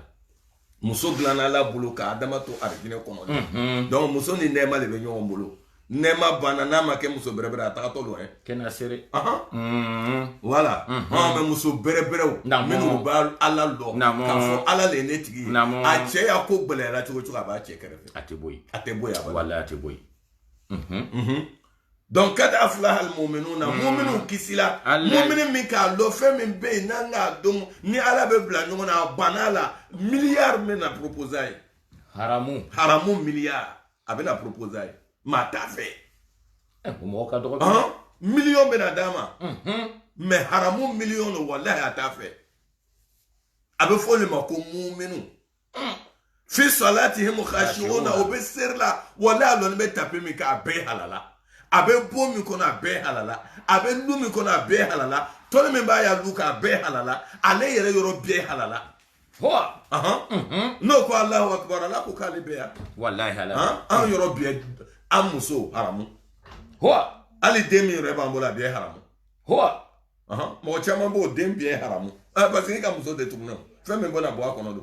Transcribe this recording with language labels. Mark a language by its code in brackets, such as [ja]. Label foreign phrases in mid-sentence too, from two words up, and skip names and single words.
[bm] muso dilanna ala bolo ka adama to arijinɛ kɔnɔ donc muso ni nɛɛma le bɛ ɲɔgɔn bolo nɛɛma banna n'a ma kɛ muso bɛrɛbɛrɛ a tagatɔ don kɛnɛ sere voilà mɛ muso bɛrɛbɛrɛw minnu b'a ala dɔn k'a fɔ ala le ye ne tigi ye a cɛ y'a ko gɛlɛyara cogo cogo a b'a cɛ kɛrɛfɛ a tɛ bɔ yen a tɛ bɔ yen walayi a tɛ bɔ yen donc [ar] قد أفلح المؤمنون [bm] mu'minu kisila mu'mini min k'a dɔn fɛn min bɛ yen n'an k'a dɔn ni ala bɛ bila ɲɔgɔn na a banna la miliyari bɛ na proposer a ye haramu miliyari a bɛ na proposer a ye maa t'a fɛ mɔgɔ ka dɔgɔ miliyɔn bɛ na d'a ma mais haramu miliyɔn don walahi a t'a fɛ a bɛ fɔ o de ma ko mu'minu [ar] في صلاتهم خاشعون [bm] o bɛ seri la walahi a lɔni bɛ tape min kɛ a bɛɛ halala a bɛ bon min kɔnɔ a bɛɛ halala a bɛ lu min kɔnɔ a bɛɛ halala tɔni min b'a ya lu k'a bɛɛ halala ale yɛrɛ yɔrɔ bɛɛ halala n'o ko [ar] الله أكبر [bm] ala ko k'ale bɛɛ yan walahi halala an yɔrɔ bɛɛ an muso haramu hali den min yɛrɛ b'an bolo a bɛɛ haramu mɔgɔ caman b'o den bɛɛ haramu parce que i ka muso détourné fɛn min bɔna bɔ a kɔnɔ don